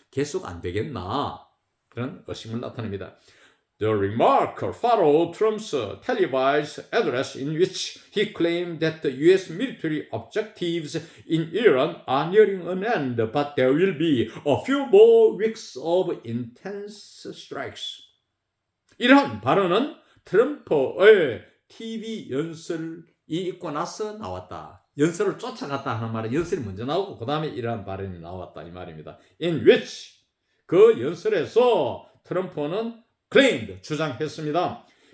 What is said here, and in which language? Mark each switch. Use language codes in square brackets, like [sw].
[ko] 계속 안 되겠나? 그런 의심을 나타냅니다. [en] The remark followed Trump's televised address in which he claimed that the U.S. military objectives in Iran are nearing an end, but there will be a few more weeks of intense strikes. [ko] 이러한 발언은 트럼프의 TV 연설이 있고 나서 나왔다. 연설을 쫓아갔다 하는 말은 연설이 먼저 나오고 그 다음에 이러한 발언이 나왔다 이 말입니다. In which 그 연설에서 트럼프는 claimed 주장했습니다.